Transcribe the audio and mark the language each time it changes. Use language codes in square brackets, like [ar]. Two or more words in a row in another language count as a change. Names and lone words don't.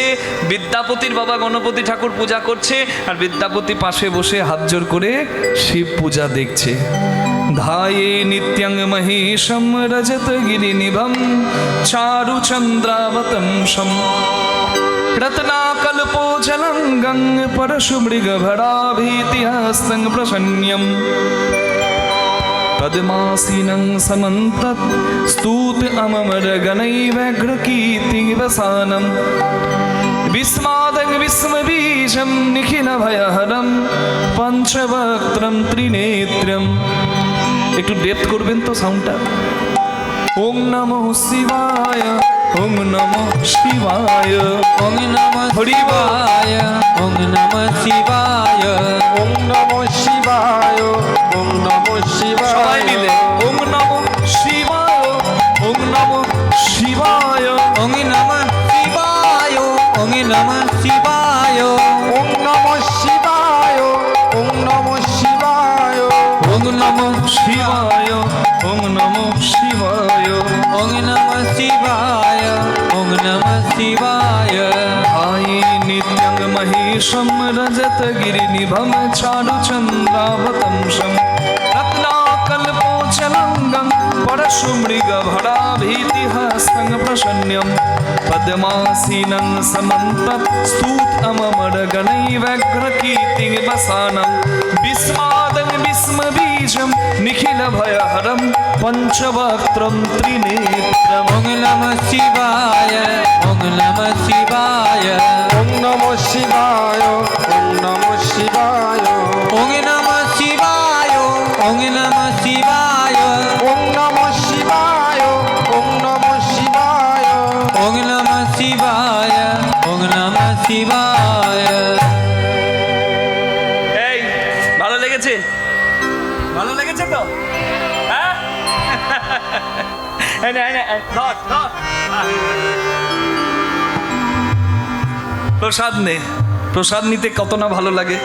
[bn] বিদ্যাপতির বাবা গণপতি ঠাকুর পূজা করছে, আর বিদ্যাপতি পাশে বসে হাত জোর করে শিব পূজা দেখছে। [sa] ধায়ে নিত্যং মহেশম রজত গিরিনিভম চারু চন্দ্রাবতংশম রত্নাকল্পোজ্জ্বলং গং পরশু মৃগভরাভীতিহস্तं প্রসন্ন্যম পদ্মাসীনং সমন্তত স্তূত অমরগণৈব্যঘ্রকীর্তিবসানম বিস্মাদং বিস্মবীজং নিখিলভয়হরং পঞ্চবক্ত্রং ত্রিনেত্রম। [bn] একটু ডেপথ করবেন তো সাউন্ডটা। [sa] ওম নমঃ শিবায়, ওম নমঃ শিবায়, ওম নমঃ শিবায়, ওম নমঃ শিবায়, ওম নমঃ শিবায়, ওম নমঃ শিবায়। [bn] সবাই মিলে [sa] ওম নমঃ শিবায়, ওম নমঃ শিবায়, ওম নমঃ শিবায়, ওম নমঃ শিবায়, ওম নমঃ শিবায়, ওম নমঃ শিবায়, ওম নমঃ শিবায়, ওম নমঃ শিবায়, ওম নমঃ শিবায়, ওম নমঃ শিবায়। ধায়ে নিত্যং মহেশম রজত গিরিনিভম চারু চন্দ্রাবতংশম রত্নাকল্পোজ্জ্বলং গং পরশু মৃগভরাভীতিহস্तं প্রসন্ন্যম পদ্মাসীনং সমন্তত স্তূত অমরগণৈব্যঘ্রকীর্তিবসানম বিস্মাদং বিস্মবীজং নিখিলভয়হরং পঞ্চবক্ত্রং ত্রিনেত্রম। ওম নমঃ শিবায়, ওম নমঃ শিবায়, ওম নমঃ শিবায়, ওম নমঃ শিবায়, ওম নমঃ শিবায়, ওং নমঃ শিবায় ওম নমঃ শিবায় ওম নমঃ শিবায় ওং নমঃ শিবায় ওং নমঃ শিবায়। [bn] এই ভালো লেগেছে? ভালো লেগেছে তো? হ্যাঁ এই নে, এই নে, এই, ধর, ধর। প্রসাদ নে, প্রসাদ নিতে কত না ভালো লাগে।